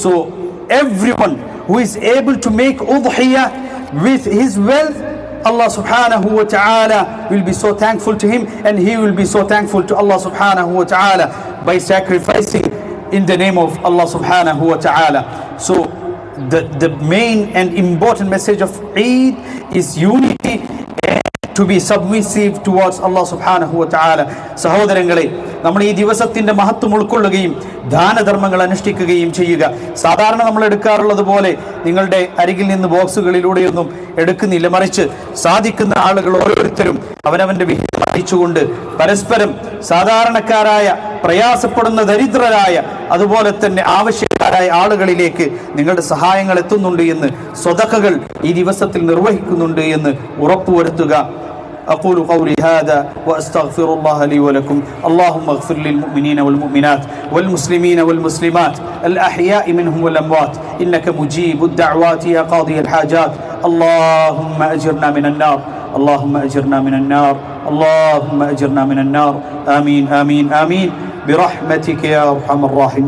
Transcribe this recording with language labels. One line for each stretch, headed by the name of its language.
English: So everyone who is able to make Udhiyah with his wealth, Allah subhanahu wa ta'ala will be so thankful to him, and he will be so thankful to Allah subhanahu wa ta'ala by sacrificing in the name of Allah subhanahu wa ta'ala. So the main and important message of Eid is unity and to be submissive towards Allah subhanahu wa ta'ala.
Malayalam: സഹോദരങ്ങളെ, നമ്മൾ ഈ ദിവസത്തിന്റെ മഹത്വം ഉൾക്കൊള്ളുകയും ദാനധർമ്മങ്ങൾ അനുഷ്ഠിക്കുകയും ചെയ്യുക. സാധാരണ നമ്മൾ എടുക്കാറുള്ളത് പോലെ നിങ്ങളുടെ അരികിൽ നിന്ന് ബോക്സുകളിലൂടെയൊന്നും എടുക്കുന്നില്ല. മറിച്ച് സാധിക്കുന്ന ആളുകൾ ഓരോരുത്തരും അവനവന്റെ വിഹിതം അയച്ചുകൊണ്ട് പരസ്പരം സാധാരണക്കാരായ, പ്രയാസപ്പെടുന്ന ദരിദ്രരായ, അതുപോലെ തന്നെ ആവശ്യക്കാരായ ആളുകളിലേക്ക് നിങ്ങളുടെ സഹായങ്ങൾ എത്തുന്നുണ്ട് എന്ന്, സ്വതക്കകൾ ഈ ദിവസത്തിൽ നിർവഹിക്കുന്നുണ്ട് എന്ന് ഉറപ്പുവരുത്തുക.
Arabic: أقول قولي هذا وأستغفر الله لي ولكم. اللهم اغفر للمؤمنين والمؤمنات والمسلمين والمسلمات الأحياء منهم والأموات إنك مجيب الدعوات يا قاضي الحاجات. اللهم أجرنا من النار، اللهم أجرنا من النار، اللهم أجرنا من النار. آمين آمين آمين برحمتك يا أرحم الراحمين.